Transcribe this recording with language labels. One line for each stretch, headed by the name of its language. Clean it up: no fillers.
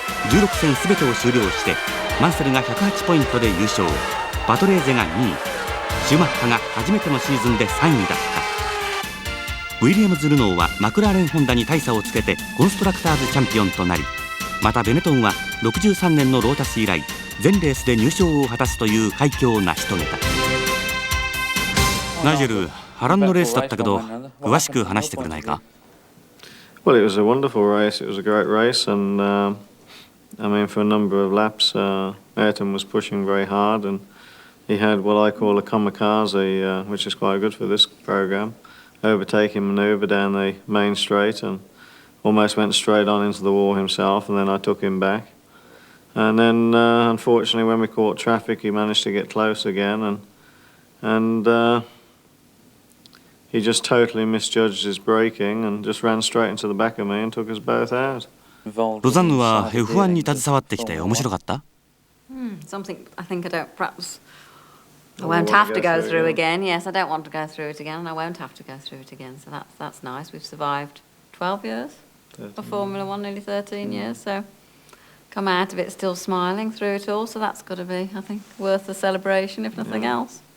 Japanese: 16戦全てを終了してマンセルが108ポイントで優勝、パトレーゼが2位、シューマッハが初めてのシーズンで3位だった。ウィリアムズ・ルノーはマクラーレン・ホンダに大差をつけてコンストラクターズチャンピオンとなり、またベネトンは63年のロータス以来全レースで入賞を果たすという快挙を成し遂げた。ナイジェル、波乱のレースだったけど詳しく話してくれないか？
English: Well, it was a wonderful race. It was a great race, and I mean, for a number of laps, Ayrton was pushing very hard, and he had what I call a kamikaze, which is quite good for this program, overtaking manoeuvre down the main straight, and almost went straight on into the wall himself, and then I took him back. And then, unfortunately, when we caught traffic, he managed to get close again, and he just totally misjudged his braking and just ran straight into the back of me and took us both out.
Japanese: ロザンヌは F1 に携わってきて面白かった？
English: Something I think I won't have to go through again. Yes, I don't want to go through it again, and I won't have to go through it again. So that's nice. We've survived 12 years of Formula One, nearly 13 years. So come out of it still smiling through it all. So that's got to be, I think, worth the celebration, if nothing else.